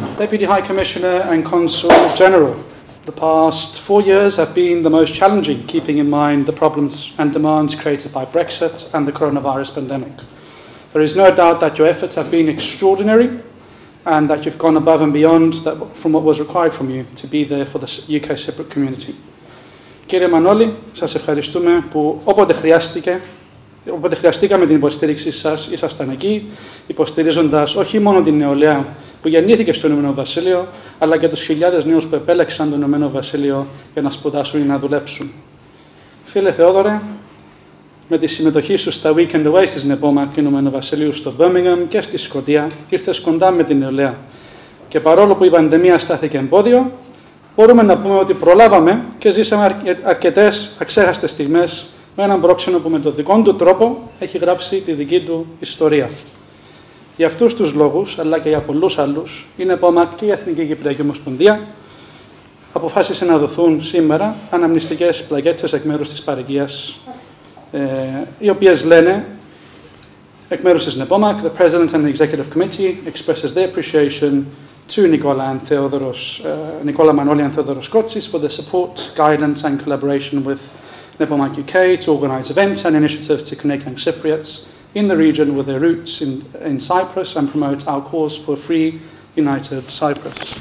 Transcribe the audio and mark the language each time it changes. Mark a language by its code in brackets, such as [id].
[en] Deputy High Commissioner and Consul General, the past 4 years have been the most challenging, keeping in mind the problems and demands created by Brexit and the coronavirus pandemic. There is no doubt that your efforts have been extraordinary and that you've gone above and beyond from what was required from you to be there for the UK Cypriot community. [el] Κύριε Μανώλη, σας ευχαριστούμε που όποτε χρειαστήκαμε την υποστήριξή σας, ήσασταν εκεί, υποστηρίζοντας όχι μόνο την νεολαία που γεννήθηκε στο Ηνωμένο Βασίλειο, αλλά και τους χιλιάδες νέους που επέλεξαν το Ηνωμένο Βασίλειο για να σπουδάσουν ή να δουλέψουν. Φίλε Θεόδωρε, με τη συμμετοχή σου στα Weekend Away της NEPOMAK Ηνωμένου Βασιλείου στο Birmingham και στη Σκωτία, ήρθες κοντά με την νεολαία. Και παρόλο που η πανδημία στάθηκε εμπόδιο, μπορούμε να πούμε ότι προλάβαμε και ζήσαμε αρκετές αξέχαστες στιγμές με έναν πρόξενο που με τον δικό του τρόπο έχει γράψει τη δική του ιστορία. Για αυτούς τους λόγους, αλλά και για πολλούς άλλους, η NEPOMAK και η Εθνική Κυπριακή Ομοσπονδία αποφάσισε να δοθούν σήμερα αναμνηστικές πλακέτες εκ μέρους της παροικίας, οι οποίες λένε, εκ μέρους της NEPOMAK, [en] the President and the Executive Committee expresses their appreciation to Nicola Manoli and Theodoros Kotsis for the support, guidance and collaboration with NEPOMAK UK to organise events and initiatives to connect young Cypriots in the region with their roots in Cyprus and promote our cause for a free, united Cyprus.